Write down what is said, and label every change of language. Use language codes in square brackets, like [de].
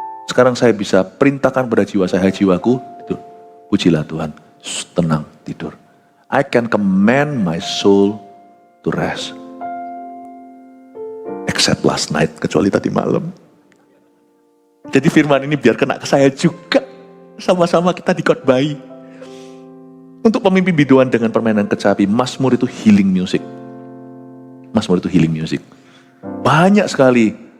[id] Sekarang saya bisa perintahkan pada jiwa saya, jiwaku, tidur. Pujilah Tuhan, tenang, tidur. [en] I can command my soul to rest. Except last night, [id] kecuali tadi malam. Jadi firman ini biar kena ke saya juga. Sama-sama kita dikhotbahi. Untuk pemimpin biduan dengan permainan kecapi, Mazmur itu healing music. Mazmur itu healing music. Banyak sekali.